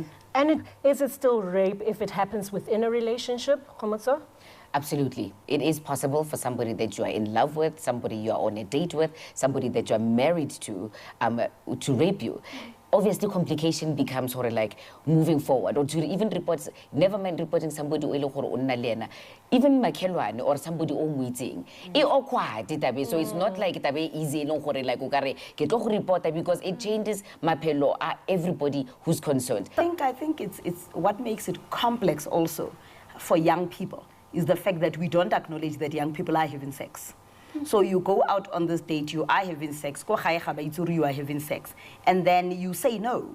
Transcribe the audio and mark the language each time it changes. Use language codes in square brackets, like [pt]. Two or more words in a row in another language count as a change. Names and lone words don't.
[en] And is it still rape if it happens within a relationship, Khomotso? Absolutely. It is possible for somebody that you are in love with, somebody you are on a date with, somebody that you are married to rape you. obviously complication becomes sort of like moving forward, or to even report, never mind reporting somebody [tn] o ile gore o nna le ena, even makhelwane [en] or somebody [tn] o moitseng e awkward tabe. [en] So it's not like [tn] tabe easy long gore like o kare ke tlo go reporta, [en] because it changes [tn] maphelo a [en] everybody who's concerned. I think it's what makes it complex also for young people is the fact that we don't acknowledge that young people are having sex. So you go out on this date, you are having sex, you are having sex, and then you say no.